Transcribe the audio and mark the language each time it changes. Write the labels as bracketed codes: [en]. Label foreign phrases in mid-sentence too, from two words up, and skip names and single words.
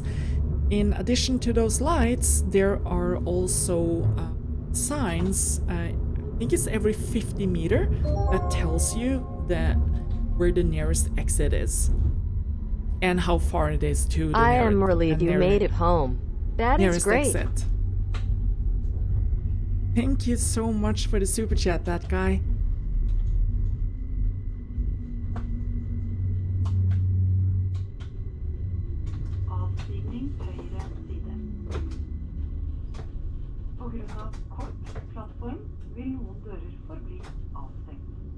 [en] In addition to those lights, there are also signs, I think it's every 50 meter, that tells you that where the nearest exit is and how far it is to the I am relieved you made it home. That is nearest great. exit. Thank you so much for the super chat, that guy. [no] Avstigning høyre side. På grunn av kort plattform vil noen dører forbli avstengt.